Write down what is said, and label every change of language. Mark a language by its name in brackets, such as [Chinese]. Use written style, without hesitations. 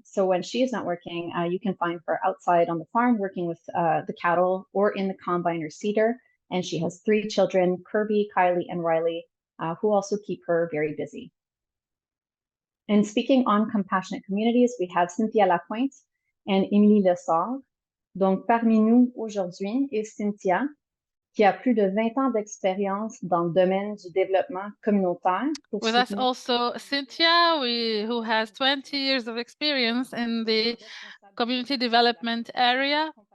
[English] So when she is not working, you can find her outside on the farm working with the cattle or in the combine or seeder. And she has 3 children, Kirby, Kylie, and Riley, who also keep her very busy. And speaking on compassionate communities, we have Cynthia Lapointe and Émilie Lessard. [French] Donc, parmi nous aujourd'hui est Cynthia, qui a plus de 20 ans d'expérience dans le domaine du développement communautaire. [English] With us also Cynthia, who has 20 years of experience in the community development area.